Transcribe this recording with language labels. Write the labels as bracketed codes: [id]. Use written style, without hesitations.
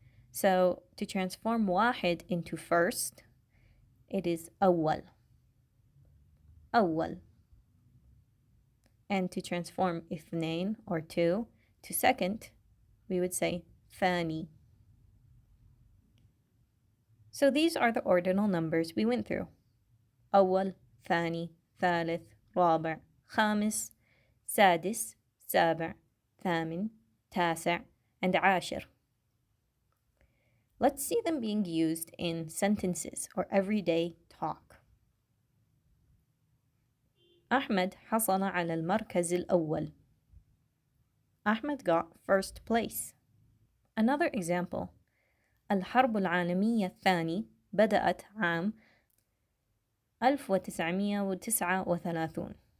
[en] So to transform [ar] واحد [en] into first, it is [ar] أول. أول. [en] And to transform [ar] اثنين [en] or 2 to second, we would say [ar] ثاني. [en] So these are the ordinal numbers we went through. [ar] أول, ثاني, ثالث, رابع, خامس, سادس, سابع, ثامن, تاسع, [en] and [ar] عاشر. [en] Let's see them being used in sentences or everyday talk. [ar] أحمد حصل على المركز الأول. [en] Ahmed got first place. Another example. [ar] الحرب العالمية الثانية بدأت عام 1939.